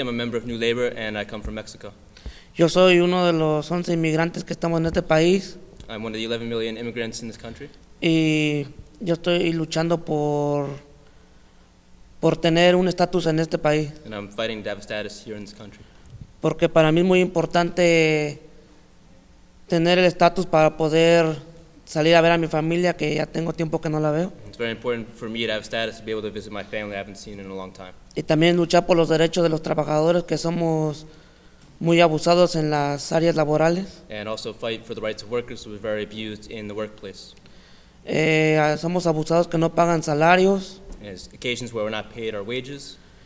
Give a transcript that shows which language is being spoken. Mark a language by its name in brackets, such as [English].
[English] I'm a member of New Labor, and I come from Mexico. [Spanish] Yo soy uno de los 11 inmigrantes que estamos en este país [English] I'm one of the 11 million immigrants in this country, [Spanish] y yo estoy luchando por tener un estatus en este país, [English] and I'm fighting to have a status here in this country. [Spanish] porque para mí es muy importante tener el estatus para poder salir a ver a mi familia, que ya tengo tiempo que no la veo, [English] It's very important for me to have status to be able to visit my family I haven't seen in a long time. [Spanish] y también luchar por los derechos de los trabajadores, que somos muy abusados en las áreas laborales. [English] And also fight for the rights of workers who are very abused in the workplace. [Spanish] Somos abusados que no pagan salarios, [English] And there's occasions where we're not paid our wages,